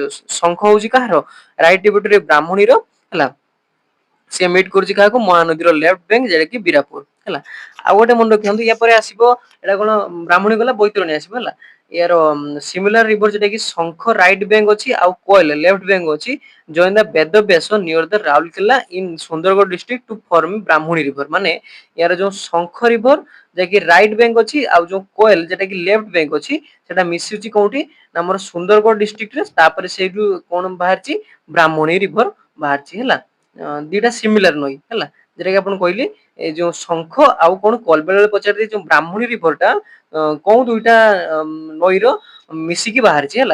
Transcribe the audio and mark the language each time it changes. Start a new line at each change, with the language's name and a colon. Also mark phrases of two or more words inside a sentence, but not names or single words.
Odia: ଶଙ୍ଖ ହଉଛି କାହାର
English: right tributary
Odia: ବ୍ରାହ୍ମଣୀର ହେଲା। ସେ ମିଟ କରୁଛି କାହାକୁ ମହାନଦୀର
English: left bank
Odia: ଯେଟା କି ବୀରାପୁର ହେଲା। ଆଉ ଗୋଟେ ମନେ ରଖିଥାନ୍ତୁ ୟା ପରେ ଆସିବ ଏଇଟା କଣ ବ୍ରାହ୍ମଣୀ ଗଲା ବୈତରଣୀ ଆସିବ ହେଲା। ୟାର
English: similar river
Odia: ଯୋଉଟା କି ଶଙ୍ଖ
English: right bank
Odia: ଅଛି ଆଉ କୋଏଲ
English: left bank
Odia: ଅଛି।
English: join the ବେଦବ୍ୟାସ near the ରାଉରକେଲା in ସୁନ୍ଦରଗଡ଼ district to form ବ୍ରାହ୍ମଣୀ ରିଭର।
Odia: ମାନେ ୟାର ଯୋଉ ଶଙ୍ଖ ରିଭର ଯାକି
English: right bank
Odia: ଅଛି ଆଉ ଯୋଉ କୋଏଲ ଯେଟା କି
English: left bank
Odia: ଅଛି ସେଟା ମିଶୁଛି କୋଉଠି ନା ଆମର ସୁନ୍ଦରଗଡ଼ ଡିଷ୍ଟ୍ରିକ୍ଟ ରେ। ତାପରେ ସେଇଠୁ କଣ ବାହାରିଛି ବ୍ରାହ୍ମଣୀ ରିଭର ବାହାରିଛି ହେଲା। ଦିଟା ସିମିଲାର ନଈ ହେଲା। ଯେଟା କି ଆପଣ କହିଲି ଏଇ ଯୋଉ ଶଙ୍ଖ ଆଉ କଣ କୋଏଲ ବେଳେ ବେଳେ ପଚାରିଦିଏ ଯୋଉ ବ୍ରାହ୍ମଣୀ ରିଭର ଟା କୋଉ ଦୁଇଟା ନଈର ମିଶିକି ବାହାରିଛି ହେଲା।